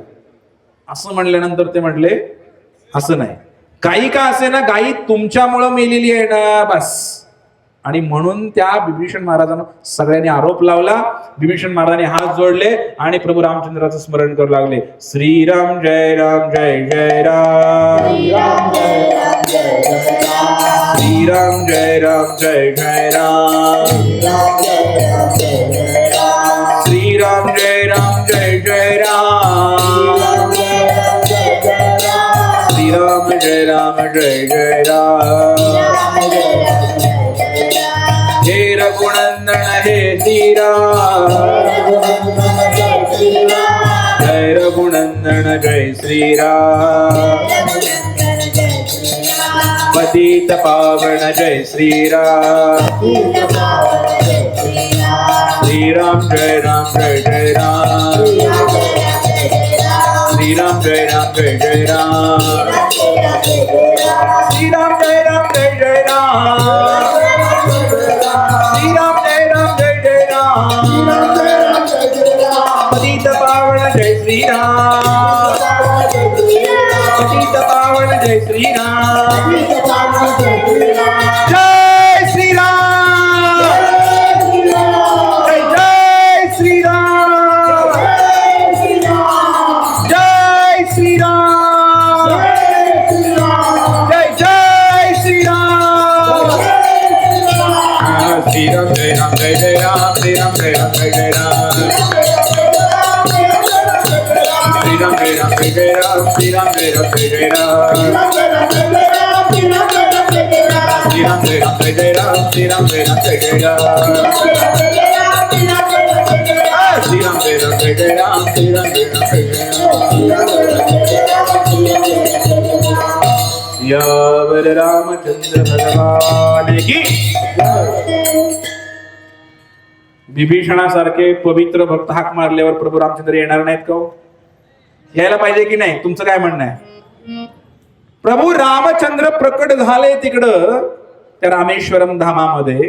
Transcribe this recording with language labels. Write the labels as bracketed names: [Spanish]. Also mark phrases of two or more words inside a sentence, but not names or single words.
[Marathi] असं म्हणल्यानंतर ते म्हणले, असं नाही, काही का असे ना, गायी तुमच्यामुळं मेलेली आहे ना, बस. आणि म्हणून त्या विभीषण महाराजांना सगळ्यांनी आरोप लावला. विभीषण महाराजांनी हात जोडले आणि प्रभू रामचंद्राचं स्मरण करू लागले. [Sanskrit] श्रीराम जय राम जय जय राम, श्रीराम जय राम जय जय राम, श्रीराम जय राम जय जय राम, श्रीराम जय राम जय जय राम, श्रीराम जय राम जय जय राम, हे रघुनंदन हे श्रीराम, जय रघुनंदन जय श्रीराम, पतित पावन जय श्रीराम, श्रीराम जय राम जय जय राम, श्रीराम जय राम जय जय राम, श्रीराम जय राम जय जय राम, श्रीराम जय राम जय जय राम, पतित पावन जय श्रीराम, पतित पावन जय श्रीराम, जय श्रीराम, जय श्रीराम, जय श्रीराम, जय जय श्रीराम, श्रीराम जय राम जय जय राम, श्रीराम जय राम जय जय राम, श्रीराम जय राम जय जय राम, श्रीराम जय राम जय जय राम, श्रीराम जय राम जय जय राम, श्रीराम जय राम जय जय राम, श्रीराम जय राम जय जय राम, श्रीराम जय राम जय जय राम, [Marathi] यावर रामचंद्र भगवान की. विभीषणासारखे पवित्र भक्त हाक मारल्यावर प्रभू रामचंद्र येणार नाहीत का? यायला पाहिजे की नाही? तुमचं काय म्हणणं आहे? प्रभू रामचंद्र प्रकट झाले तिकडं त्या रामेश्वरम धामामध्ये.